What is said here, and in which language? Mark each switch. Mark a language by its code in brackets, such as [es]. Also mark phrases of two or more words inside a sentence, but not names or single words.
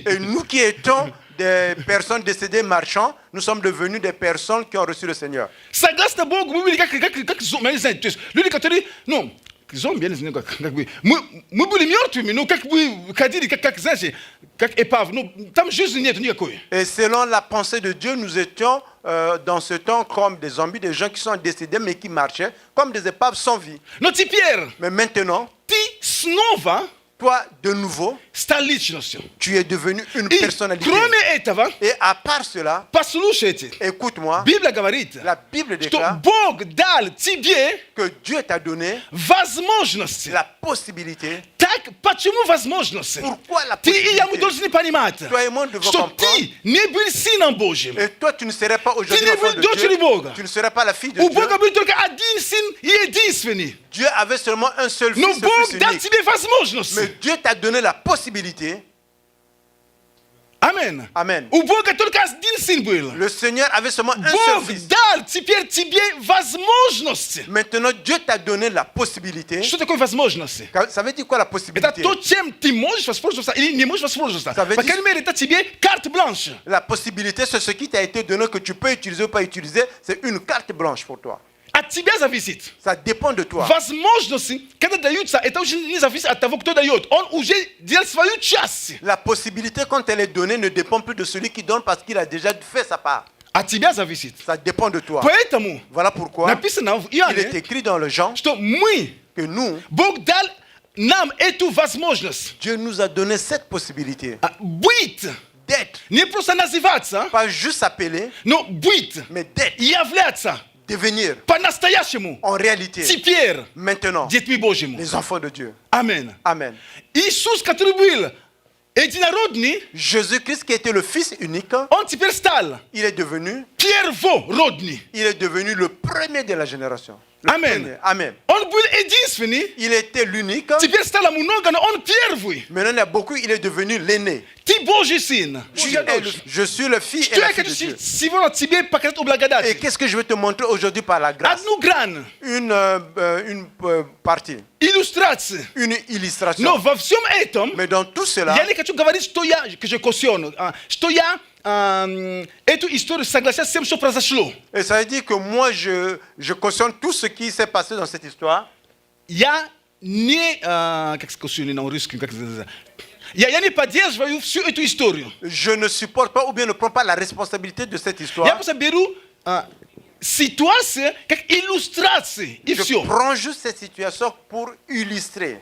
[fr] Et nous qui étions des personnes décédées marchants, nous sommes devenus des personnes qui ont reçu le Seigneur. [ru] Согласно Богу, мы были как зомби, я не знаю, то есть люди, которые, ну, зомби, я не знаю, как бы, мы были мертвыми, ну, как бы ходили, как, знаете, как эпав, ну, там жизни нет никакой. [fr] Et selon la pensée de Dieu, nous étions dans ce temps comme des zombies, des gens qui sont décédés mais qui marchaient, comme des épaves sans vie. [ru] Но теперь [fr] Mais maintenant, [ru] ты снова [fr] toi, de nouveau, [ru] стал личностью. [fr] tu es devenu une [ru] И [fr] personnalité. [ru] кроме этого, [fr] Et à part cela, [ru] послушайте, [fr] écoute-moi, [ru] Библия говорит, [fr] la Bible [ru] что [fr] déclare [ru] Бог дал тебе [fr] que Dieu t'a donné [ru] возможности. [fr] la possibilité. [ru] Так, почему возможности? [fr] Pourquoi la [ru] Ты и я, мы [fr] possibilité? [ru] должны понимать, [fr] Toi et moi, nous devons [ru] что [fr] comprendre. [ru] ты не был сыном Божьим. [fr] Et toi, tu ne serais pas aujourd'hui [ru] Ты не [fr] l'enfant [ru] был [fr] de [ru] дочерью [fr] Dieu. [ru] Бога. [fr] Tu ne serais pas la fille de [ru] У [fr] Dieu. [ru] Бога был только один сын и единственный. [fr] Dieu avait seulement un seul [ru] Но [fr] fils, le [ru] Бог [fr] fils [ru] дал [fr] unique. [ru] тебе возможность. [fr] Mais Dieu t'a donné la possibilité. [ru] Аминь. [fr] Amen. [ru] У Бога только один сын был. [fr] Le Seigneur avait seulement un seul [ru] Бог [fr] fils. [ru] дал теперь тебе возможности. [fr] Maintenant, Dieu t'a donné la possibilité. [ru] Что такое возможности? [fr] Ça veut dire quoi la [ru] Это [fr] possibilité? [ru] то, чем ты можешь воспользоваться или не можешь воспользоваться. [fr] Ça veut [ru] По [fr] dire- [ru] крайней мере, это тебе карта бланш. [fr] La possibilité, c'est ce qui t'a été donné que tu peux utiliser ou pas utiliser. C'est une carte blanche pour toi. [ru] От тебя зависит. [fr] Ça dépend de toi. [ru] Возможности, когда даются, это уже не зависит от того, кто дает. Он уже делал свою часть. [fr] La possibilité, quand elle est donnée, ne dépend plus de celui qui donne parce qu'il a déjà fait sa part. [ru] От тебя зависит. [fr] Ça dépend de toi. [ru] Поэтому [fr] Voilà pourquoi [ru] написано в [fr] il est [ru] Иоанне, [fr] écrit dans le Jean [ru] что мы, [fr] que nous, [ru] Бог дал нам эту возможность [fr] Dieu nous a donné cette possibilité [ru] быть, [fr] d'être, [ru] не просто называться, [fr] pas juste s'appeler, [ru] но быть, [fr] mais d'être, [ru] являться [fr] devenir [ru] по-настоящему [fr] en réalité, [ru] теперь [fr] maintenant, [ru] детьми Божьими. [fr] les enfants de Dieu. [ru] Аминь. [fr] Amen. [ru] Иисус, который был единородный, [fr] Jésus-Christ qui était le Fils unique, [ru] он теперь стал [fr] il est devenu [ru] первородный. [fr] le premier de la génération. Le Amen. premier. Amen. [ru] Он был единственный, [fr] Il était l'unique. [ru] теперь стало много, но он первый. [fr] Maintenant, il y a beaucoup, il est devenu l'aîné. [ru] Ты Божий сын. [fr] Je suis le fils et [ru] Что [fr] la [ru] я [fr] fille [ru] хочу [fr] de Dieu. [ru] сегодня тебе показать о [fr] Et [ru] благодати? [fr] qu'est-ce que je vais te montrer aujourd'hui par la grâce? [ru] Одну грань, [fr] Une partie, [ru] иллюстрации. [fr] une [ru] Но [fr] illustration. [ru] во всем этом [fr] Mais dans tout cela, [ru] я не хочу говорить, что я каущен, что я эту историю соглашаюсь с тем, что произошло. [fr] et ça veut dire que moi, je cautionne tout ce qui s'est passé dans cette histoire. [ru] Я не, как сказать на русском, как это, я не поддерживаю всю эту историю. [fr] Je ne supporte pas ou bien ne prends pas la responsabilité de cette [ru] Я [fr] histoire. [ru] просто беру ситуацию как иллюстрации, и [fr] Je [ru] все. [fr] prends juste cette situation pour illustrer.